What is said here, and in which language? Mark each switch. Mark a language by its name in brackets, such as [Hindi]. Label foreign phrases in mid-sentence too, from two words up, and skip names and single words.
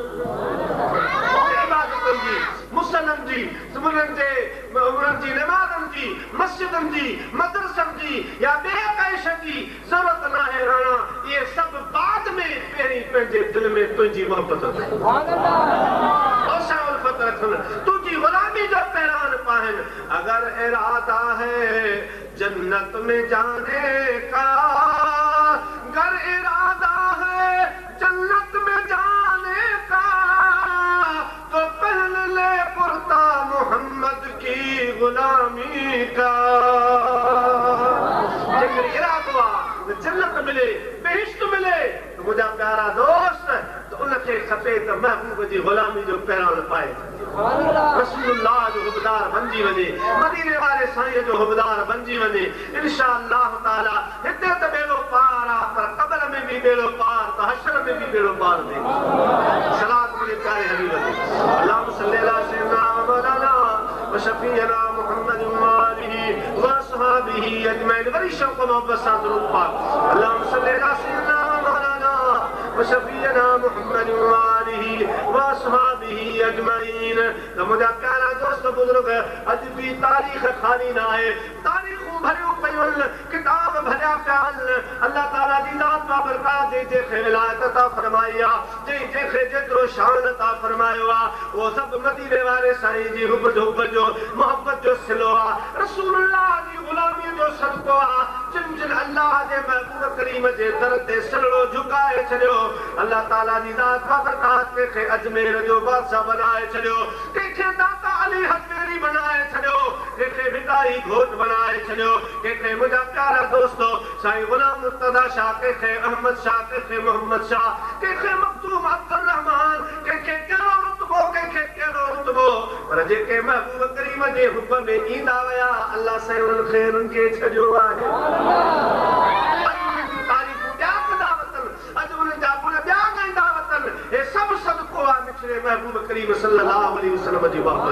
[Sindhi] इबादतनि जी, मुसलनि जी, उन्हनि जी नमाज़नि जी, मस्जिदनि जी, मदरसनि जी या ॿिए काई शइ जी ज़रूरत न आहे। राणा इहे सभु बाद में, पहिरीं पंहिंजे दिलि में तुंहिंजी मोहबत रखनि, उल्फत रखनि, तुंहिंजी ग़ुलामी जो पैरान पाइनि। [Urdu] اگر ارادہ ہے جنت میں جانے کا، اگر ارادہ ہے جنت میں جانے کا، تو پہن لے کرتا محمد کی غلامی کا. [Sindhi] जेकर इरादो आहे जन्नत मिले, बेहिश्त मिले, तो मुंहिंजा प्यारा दोस्त, तो उनखे खपे त महबूब जी ग़ुलामी जो पैरान पाए, रसूलुल्लाह जो हुबदार बणिजी वञे, मदीने वारे साईं जो हुबदार बणिजी वञे। [Arabic] إن شاء الله تعالى [Sindhi] हिते त बेड़ो पार आहे, पर क़ब्र में बि बेड़ो पार, त हशर में बि बेड़ो पार थिए। सलात मुंहिंजे प्यारे हबीब ते [Arabic] اللهم صل على سيدنا مولانا و شفيعنا محمد و آله و أصحابه أجمعين. [Sindhi] वरी शौक़ मोहब्बत सां दुरूद पाक। [Arabic] اللهم صل على سيدنا مولانا و شفيعنا محمد و آله و أصحابه أجمعين. [Sindhi] त मुंहिंजा प्यारा दोस्त बुज़ुर्ग, अॼु बि तारीख़ खाली न आहे, तारीख़ूं भरियूं पियूं आहिनि, किताब भरिया पिया आहिनि। [Arabic] الله تعالى [Sindhi] जी ज़ात बाबरकात जंहिंखे विलायत अता फरमाई आहे, जंहिंखे जेतिरो शान अता फरमायो आहे, उहो सभु मदीने वारे साईं जी हुब जो मोहबत जो सिलो आहे, रसूलुल्लाह जी ग़ुलामीअ जो सदको आहे। जिन जिन अल्लाह जे महबूब करीम जे दर ते सरो झुकाए छॾियो। [Arabic] الله تعالى [Sindhi] जी ज़ात बरकात के अजमेर जो बादशाह बनाए छॾियो, के दाता अली हज़मेरी बनाए छॾियो, के भिकारी घोट बनाए छॾियो, के मुंहिंजा प्यारा दोस्तो साईं गुलाम मुर्तज़ा शाह, के अहमद शाह, के मोहम्मद शाह, के मखदूम अब्दुल रहमान, के कहिड़ो रुतबो, के कहिड़ो रुतबो, पर जेके महबूब करीम जे हुक्म में ईंदा विया अल्लाह साईं उन्हनि खे उन्हनि खे छॾियो आहे। तारीफ़ूं ॿिया कंदा वतन, अॼु उन्हनि जा गुण ॿिया ॻाईंदा वतन। हे सभु सदको आहे मिठड़े महबूब करीम [Arabic] صلى الله عليه وسلم [Sindhi] जी मोहबत।